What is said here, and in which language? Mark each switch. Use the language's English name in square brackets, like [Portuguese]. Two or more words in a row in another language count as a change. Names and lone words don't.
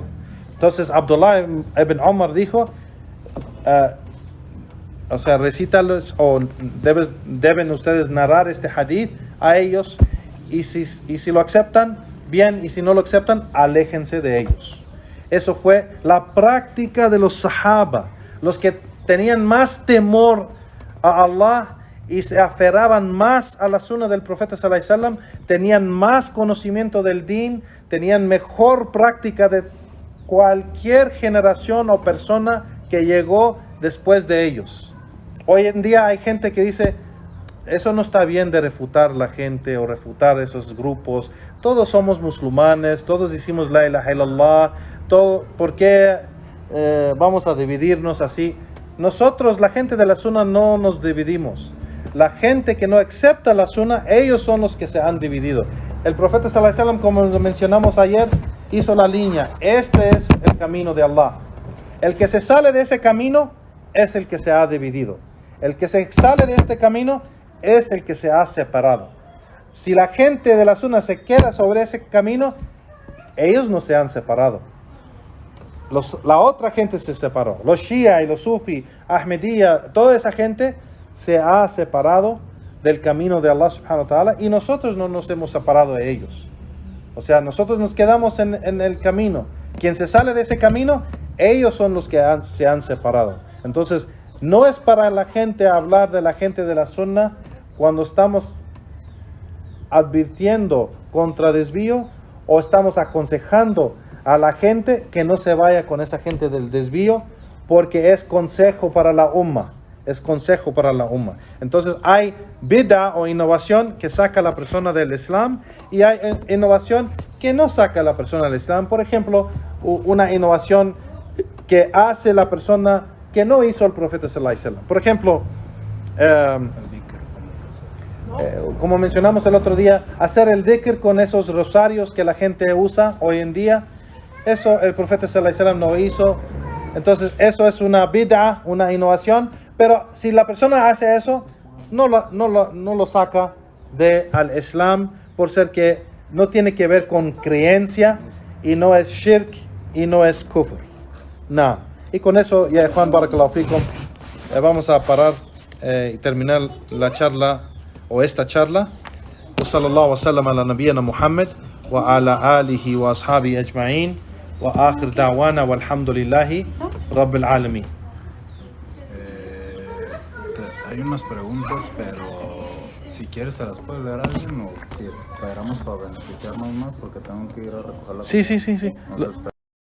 [Spanish] Entonces, Abdullah ibn Omar dijo, recítalos, o deben ustedes narrar este hadith a ellos, y si lo aceptan, bien, y si no lo aceptan, aléjense de ellos. Eso fue la práctica de los sahaba, los que tenían más temor a Allah y se aferraban más a la sunna del profeta [Arabic] صلى الله عليه وسلم, [Spanish] tenían más conocimiento del din, tenían mejor práctica de cualquier generación o persona que llegó después de ellos. Hoy en día hay gente que dice, eso no está bien de refutar la gente o refutar esos grupos. Todos somos musulmanes, todos decimos [Arabic] لا إله إلا الله. [Spanish] ¿Por qué vamos a dividirnos así? Nosotros, la gente de la sunna, no nos dividimos. La gente que no acepta la sunna, ellos son los que se han dividido. El profeta [Arabic] صلى الله عليه وسلم, [Spanish] como lo mencionamos ayer, hizo la línea. Este es el camino de Allah. El que se sale de ese camino es el que se ha dividido. El que se sale de este camino es el que se ha separado. Si la gente de la sunna se queda sobre ese camino, ellos no se han separado. La otra gente se separó. Los Shia y los Sufi, Ahmadiyya, toda esa gente se ha separado del camino de Allah [Arabic] سبحانه وتعالى, [Spanish] y nosotros no nos hemos separado de ellos. O sea, nosotros nos quedamos en el camino. Quien se sale de ese camino, ellos son los que se han separado. Entonces, no es para la gente hablar de la gente de la sunna cuando estamos advirtiendo contra desvío o estamos aconsejando a la gente que no se vaya con esa gente del desvío, porque es consejo para la umma. Es consejo para la umma. Entonces hay bid'a o innovación que saca a la persona del Islam, y hay innovación que no saca a la persona del Islam. Por ejemplo, una innovación que hace la persona que no hizo el profeta [Arabic] صلى الله عليه وسلم. [Spanish] Por ejemplo, como mencionamos el otro día, hacer el dhikr con esos rosarios que la gente usa hoy en día. Eso el profeta [Arabic] صلى الله عليه وسلم [Spanish] no hizo. Entonces eso es una bid'a, una innovación. Pero si la persona hace eso, no lo saca al Islam, por ser que no tiene que ver con creencia, y no es shirk y no es kufr. No. Y con eso, ya Juan, [Arabic] بارك الله فيكم, [Spanish] vamos a parar y terminar la charla, o esta charla. [Arabic] وصلى الله وسلم على نبينا محمد وعلى آله وأصحابه أجمعين، وآخر دعوانا والحمد لله رب العالمين. [Spanish] Hay unas preguntas, pero si quieres se las puedes leer a alguien, o si esperamos para beneficiarnos más, porque tengo que ir a recoger la Sí. Entonces,